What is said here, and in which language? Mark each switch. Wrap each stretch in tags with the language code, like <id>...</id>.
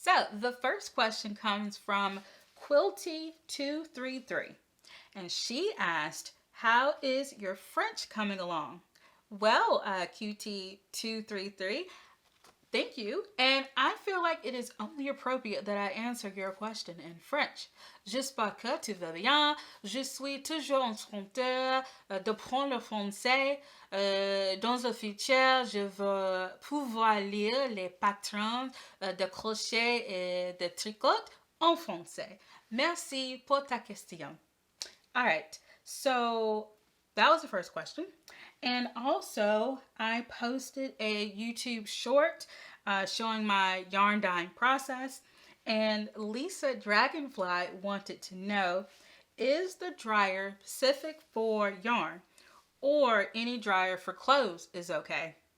<en>So the first question comes from Quilty233, and she asked, how is your French coming along? Well, QT233, thank you. And I feel like it is only appropriate that I answer your question in French.</en> <fr>J'espère que tu vas bien. Je suis toujours en train d'apprendre le français. Dans le futur, je veux pouvoir lire les patterns de crochet et de tricot en français. Merci pour ta question.</fr> <en>All right, so that was the first question. And also, I posted a YouTube short showing my yarn dyeing process. And Lisa Dragonfly wanted to know, is the dryer specific for yarn or any dryer for clothes is okay?</en>